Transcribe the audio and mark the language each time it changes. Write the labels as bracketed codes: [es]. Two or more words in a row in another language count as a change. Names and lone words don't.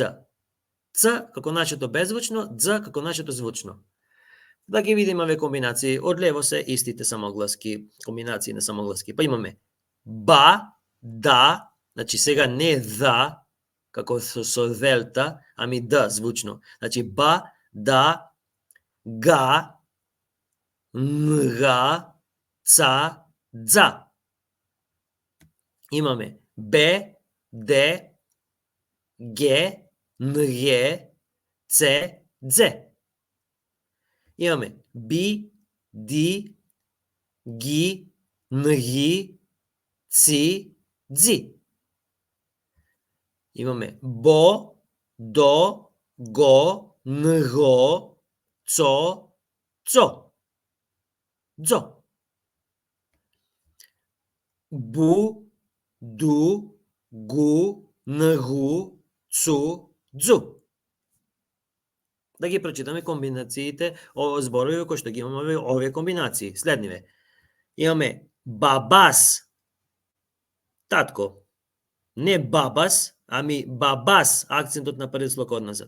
[mk] Ц како нашето беззвучно, Дз како нашето звучно. Да ги видиме овие комбинации. Од лево се истите самогласки, комбинации на самогласки. Па имаме ба, да, значи сега не да, како со делта, ами да звучно. Значи ба, да, га, нга, ца, дза. Имаме бе, де, ге, нге, це, дзе. Имаме би, ди, ги, нги, ци, дзи. Имаме бо, до, го, нго, цо, цо. Дзо. Бу, ду, гу, нгу, цу, дзу. Да ги прочитаме комбинациите, зборови кои што ги имаме овие комбинации. Следниве. Имаме бабас, татко. Не бабас, ами бабас, акцентот на првиот слог одназад.